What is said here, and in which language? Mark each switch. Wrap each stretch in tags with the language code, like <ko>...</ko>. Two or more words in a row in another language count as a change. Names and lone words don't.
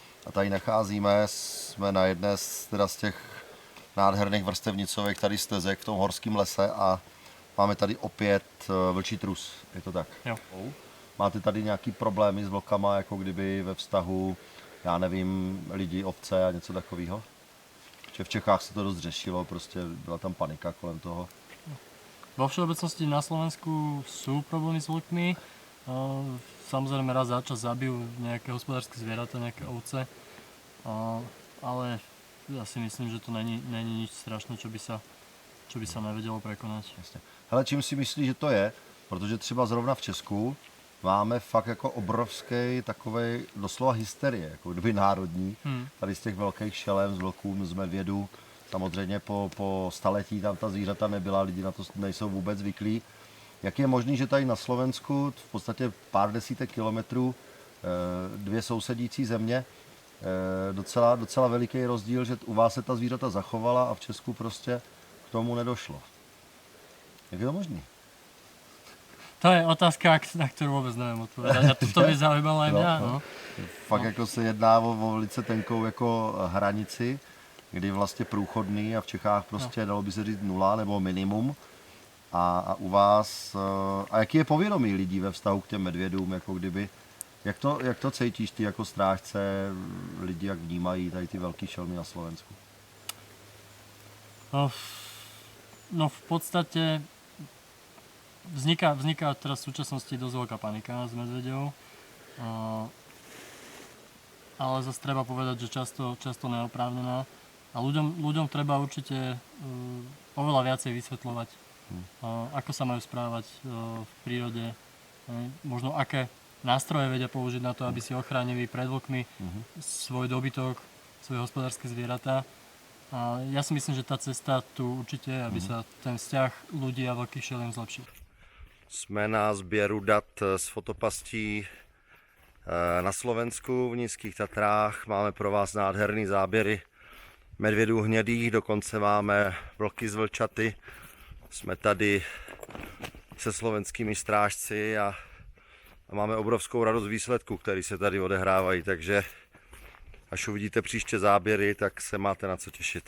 <cs>A tady nacházíme, jsme na jedné z těch nádherných vrstevnicových tady stezek v tom horském lese a máme tady opět vlčí trus, je to tak? Jo. Máte tady nějaký problémy s vlkama, jako kdyby ve vztahu, já nevím, lidi, ovce a něco takového? Že v Čechách se to dost řešilo, prostě byla tam panika kolem toho.</cs> <sk>Vo všeobecnosti na Slovensku sú problémy s vlkmi. Samozrejme raz za čas zabijú nejaké hospodárske zvieratá, nejaké ovce. Ale ja si myslím, že to není nič strašné, čo by sa nevedelo prekonať.</sk> <cs>Jasně. Hele, čím si myslíš, že to je? Protože třeba zrovna v Česku máme fakt jako obrovský takovej doslova hysterie, jako kdyby národní, tady z těch velkých šelem, z vlků, z medvědů. Samozřejmě po staletí tam ta zvířata nebyla, lidi na to nejsou vůbec zvyklí. Jak je možné, že tady na Slovensku v podstatě pár desítek kilometrů dvě sousedící země, docela veliký rozdíl, že u vás se ta zvířata zachovala a v Česku prostě k tomu nedošlo. Jak je to možné?</cs> <sk>To je otázka, na ktorú vôbec neviem odpovedať. A to by zaujímalo aj mňa. No.</sk> <cs>Fakt jako se jedná o velice tenkou jako hranici, kdy vlastně průchodný a v Čechách prostě dalo by se říct nula nebo minimum. A u vás, a jaký je povědomí lidí ve vztahu k těm medvědům, jako kdyby, jak to cítíš ty jako strážce, lidi jak vnímají tady ty velký šelmy na Slovensku?</cs> <sk>No v podstate vzniká teraz v súčasnosti dosť veľká panika s medveďou. Ale zase treba povedať, že často neoprávnená. A ľuďom treba určite oveľa viacej vysvetľovať, ako sa majú správať v prírode, možno aké nástroje vedia použiť na to, aby si ochránili pred vlkmi svoj dobytok, svoje hospodárske zvieratá. A ja si myslím, že tá cesta tu určite je, aby sa ten vzťah ľudí a veľkých šeliem zlepšil.</sk> <cs>Jsme na sběru dat z fotopastí na Slovensku, v Nízkých Tatrách. Máme pro vás nádherný záběry medvědů hnědých, dokonce máme vlky z vlčaty. Jsme tady se slovenskými strážci a máme obrovskou radost výsledků, které se tady odehrávají, takže až uvidíte příště záběry, tak se máte na co těšit.</cs>